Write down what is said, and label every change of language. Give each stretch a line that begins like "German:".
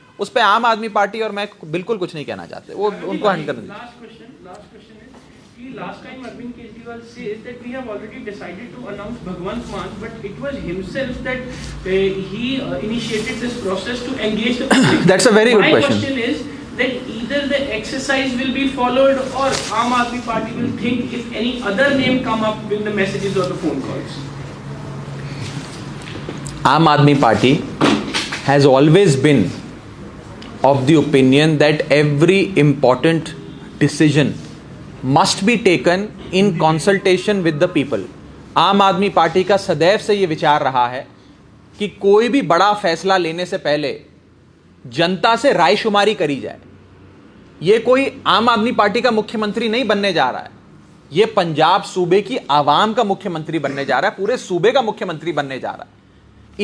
Hindi: उस पे आम आदमी पार्टी और मैं बिल्कुल कुछ नहीं कहना चाहते। वो उनको हैंड कर दीजिए।
English: Last question is कि last time Arvind Kejriwal says that we have already decided to announce Bhagwant Mann, but it was himself that he initiated this process to engage the public. That's a very good question. My question is that either the exercise will be followed or Aam Aadmi Party will think if any other name come up with the messages or the phone calls. Aam Aadmi Party has always been of the opinion that every important decision must be taken in consultation with the people.
Hindi: आम आदमी party का सदैव से ये विचार रहा है कि कोई भी बड़ा फैसला लेने से पहले जनता से रायशुमारी करी जाए। ये कोई आम आदमी पार्टी का मुख्यमंत्री नहीं बनने जा रहा है, ये पंजाब सूबे की आवाम का मुख्यमंत्री बनने जा रहा है, पूरे सूबे का मुख्यमंत्री बनने जा रहा है।